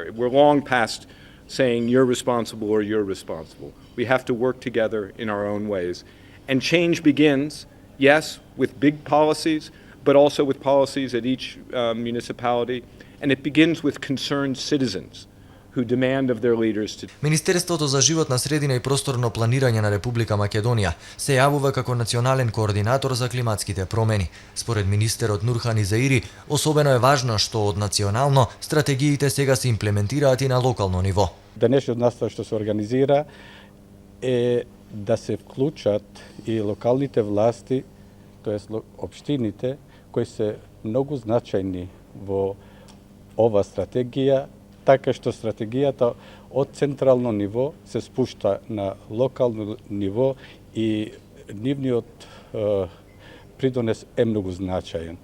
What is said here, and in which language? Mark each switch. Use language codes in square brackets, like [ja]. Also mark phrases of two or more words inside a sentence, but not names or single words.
[en] We're long past saying you're responsible or you're responsible. We have to work together in our own ways. And change begins, yes, with big policies, but also with policies at each municipality. And it begins with concerned citizens who demand of their leaders to... [mk] Министерството за животна средина и просторно планирање на Република Македонија се јавува како национален координатор за климатските промени. Според министерот Нурхан Изаири, особено е важно што од национално стратегиите сега се имплементираат и на локално ниво. Денешниот настан што се организира е да се вклучат и локалните власти, тоест општините, кои се многу значајни во ова стратегија, така што стратегијата од централно ниво се спушта на локално ниво и нивниот придонес е многу значаен.